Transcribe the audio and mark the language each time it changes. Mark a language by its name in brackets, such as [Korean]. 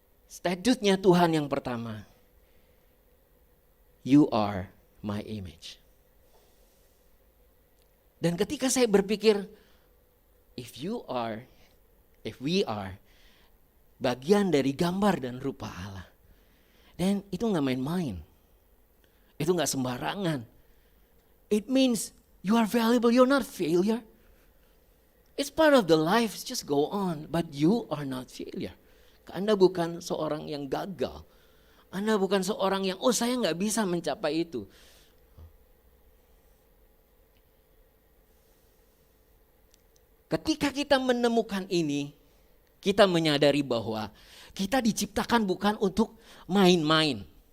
[Indonesian] Statutnya Tuhan yang pertama, [English] you are my image. [Indonesian] Dan ketika saya berpikir, [English] if we are [Indonesian] bagian dari gambar dan rupa Allah, dan itu gak main-main, itu gak sembarangan. [English] It means you are valuable, you're not failure. It's part of the life, just go on. But you are not failure. [Indonesian] Anda bukan seorang yang gagal. Anda bukan seorang yang, saya gak bisa mencapai itu. Ketika kita menemukan ini, kita menyadari bahwa kita diciptakan bukan untuk main-main.